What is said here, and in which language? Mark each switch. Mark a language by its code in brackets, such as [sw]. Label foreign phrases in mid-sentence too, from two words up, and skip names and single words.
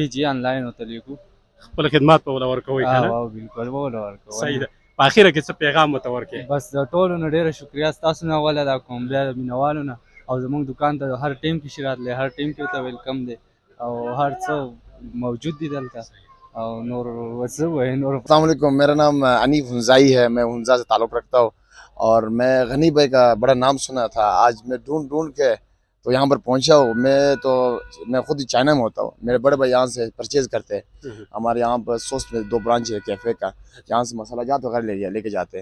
[ps] جی آنلاین ورته لیکو، خپل خدمات به وله ورکوئ که نه؟ بالکل به وله ورکوئ. صحیح ده. په اخره کې څه پیغام ورته ورکړې؟ بس د ټولو نه ډېره شکریا ستاسو نه اول ادا کوم، بیا د مینوالو نه، او زموږ دکان ته هر ټیم کې شي راتلی، هر ټیم کې ورته ویلکم دی او هر څه موجود دي دلته. اور نور [ur] السلام علیکم، میرا نام انیف ہنزائی ہے، میں ہنزا سے تعلق رکھتا ہوں اور میں غنی بھائی کا بڑا نام سنا تھا. آج میں ڈھونڈ کے تو یہاں پر پہنچا ہوں. میں خود ہی چائنا میں ہوتا ہوں، میرے بڑے بھائی یہاں سے پرچیز کرتے ہیں. ہمارے یہاں پر سوس میں 2 برانچ ہے کیفے کا، یہاں سے مسالہ جات وغیرہ لے کے جاتے ہیں.